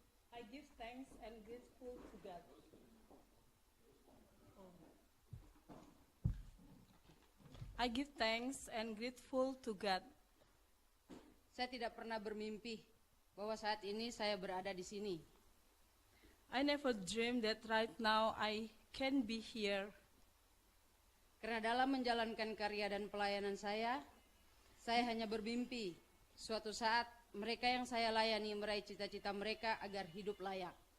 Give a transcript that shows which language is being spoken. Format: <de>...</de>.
<en>I give thanks and grateful to God. I give thanks and grateful to God.</en> <id>Saya tidak pernah bermimpi bahwa saat ini saya berada di sini.</id> <en>I never dreamed that right now I can be here.</en> <id>Karena dalam menjalankan karya dan pelayanan saya hanya bermimpi suatu saat mereka yang saya layani meraih cita-cita mereka agar hidup layak.</id>